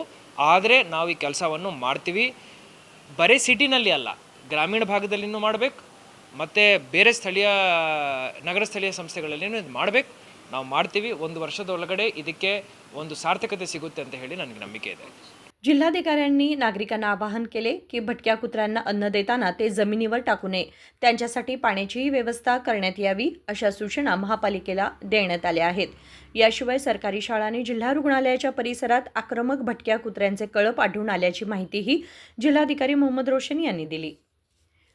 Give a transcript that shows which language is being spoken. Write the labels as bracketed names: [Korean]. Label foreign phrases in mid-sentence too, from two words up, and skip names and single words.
[Kannada] ಆದರೆ ನಾವು ಈ ಕೆಲಸವನ್ನು ಮಾಡ್ತೀವಿ. ಬರೀ ಸಿಟಿನಲ್ಲಿ ಅಲ್ಲ, ಗ್ರಾಮೀಣ ಭಾಗದಲ್ಲಿನೂ ಮಾಡಬೇಕು, ಮತ್ತು ಬೇರೆ ನಗರ ಸ್ಥಳೀಯ ಸಂಸ್ಥೆಗಳಲ್ಲಿನೂ ಇದು ಮಾಡಬೇಕು. ನಾವು ಮಾಡ್ತೀವಿ. 1 ವರ್ಷದ ಒಳಗಡೆ ಇದಕ್ಕೆ ಒಂದು ಸಾರ್ಥಕತೆ ಸಿಗುತ್ತೆ ಅಂತ ಹೇಳಿ ನನಗೆ ನಂಬಿಕೆ ಇದೆ. [Marathi] जिल्हाधिकाऱ्यांनी नागरिकांना आवाहन केले की भटक्या कुत्र्यांना अन्न देताना ते जमिनीवर टाकू नये, त्यांच्यासाठी पाण्याचीही व्यवस्था करण्यात यावी, अशा सूचना महापालिकेला देण्यात आल्या आहेत. याशिवाय सरकारी शाळा आणि जिल्हा रुग्णालयाच्या परिसरात आक्रमक भटक्या कुत्र्यांचे कळप आढळून आल्याची माहितीही जिल्हाधिकारी मोहम्मद रोशन यांनी दिली.